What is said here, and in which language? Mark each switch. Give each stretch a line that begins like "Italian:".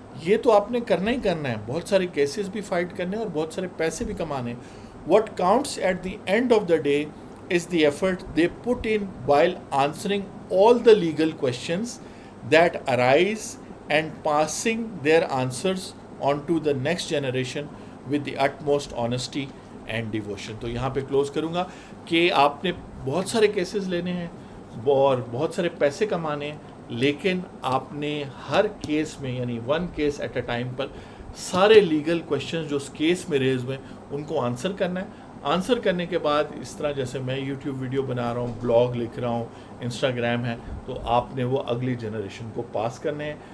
Urdu: یہ تو آپ نے کرنا ہی کرنا ہے, بہت سارے کیسز بھی فائٹ کرنے اور بہت سارے پیسے بھی کمانے.
English: What counts at the end of the day is the effort they put in while answering all the legal questions that arise and passing their answers on to the next generation with the utmost honesty and devotion.
Urdu: تو یہاں پہ close کروں گا کہ آپ نے بہت سارے cases لینے ہیں اور بہت سارے پیسے کمانے ہیں, لیکن آپ نے ہر کیس میں یعنی one case at a time پر سارے لیگل کویشچنز جو اس کیس میں ریز ہوئے ان کو آنسر کرنا ہے. آنسر کرنے کے بعد اس طرح جیسے میں یوٹیوب ویڈیو بنا رہا ہوں, بلاگ لکھ رہا ہوں, انسٹاگرام ہے, تو آپ نے وہ اگلی جنریشن کو پاس کرنے ہیں.